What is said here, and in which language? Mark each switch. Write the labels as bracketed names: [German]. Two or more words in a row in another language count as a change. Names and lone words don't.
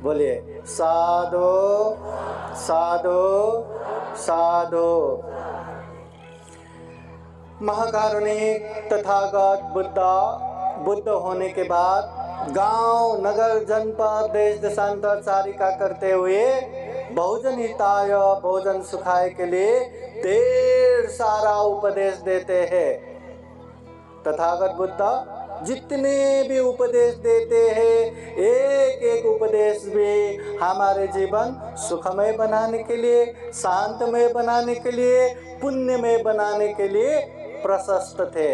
[Hindi] बोलिए साधु साधु साधु। महाकारुणिक तथागत बुद्ध होने के बाद गांव, नगर, जनपद, देश देशांतर चारिका करते हुए [Pali] बहुजन हिताय बहुजन सुखाय [Hindi] के लिए ढेर सारा उपदेश देते हैं। तथागत बुद्ध जितने भी उपदेश देते हैं, एक एक उपदेश भी हमारे जीवन सुखमय बनाने के लिए, शांतमय बनाने के लिए, पुण्यमय बनाने के लिए प्रशस्त थे।